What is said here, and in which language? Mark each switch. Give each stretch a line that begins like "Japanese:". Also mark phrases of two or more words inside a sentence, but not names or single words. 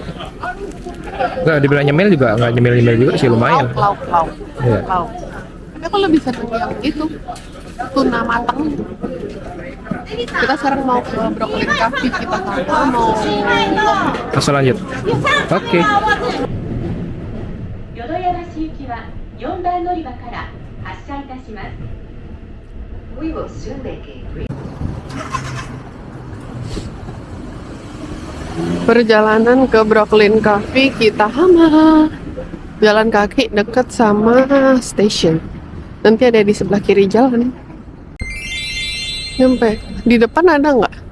Indonesian: Nggak dibilang nyemil juga nggak nyemil juga sih, lumayan. Lauk. Iya. Lauk. Tapi aku lebih seneng yang itu, tuna matang. Kita sekarang mau ke Brooklyn Cafe, kita sama mau Langsung lanjut. Oke.
Japanese: 淀屋橋行きは4番乗り場から発車いたします。
English: We will soon make a
Indonesian: perjalanan ke Brooklyn Cafe, kita hama jalan kaki deket sama station. Nanti ada di sebelah kiri jalan. Nyampe di depan ada nggak?